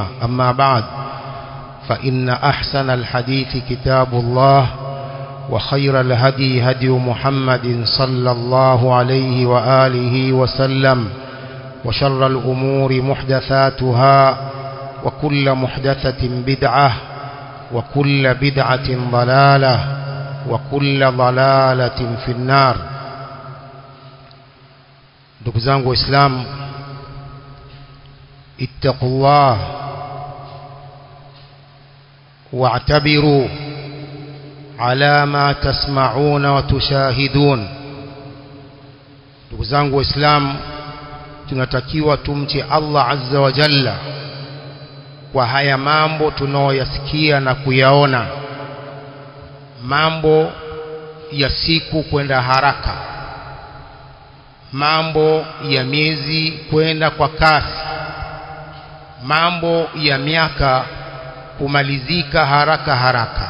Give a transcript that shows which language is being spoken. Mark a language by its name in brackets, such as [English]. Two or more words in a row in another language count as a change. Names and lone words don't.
[Arabic] أما بعد، فإن أحسن الحديث كتاب الله، وخير الهدي هدي محمد صلى الله عليه وآله وسلم، وشر الأمور محدثاتها، وكل محدثة بدعة، وكل بدعة ضلالة، وكل ضلالة في النار. [Swahili] ndugu zangu Waislamu, [Arabic] ittaqullah واعتبروا على ما تسمعون وتشاهدون. [Swahili] ndugu zangu Waislamu, tunatakiwa tumche Allah [Arabic] عز وجل [Swahili] kwa haya mambo tunaoyasikia na kuyaona, mambo ya siku kwenda haraka, mambo ya miezi kwenda kwa kasi, mambo ya miaka kumalizika haraka haraka.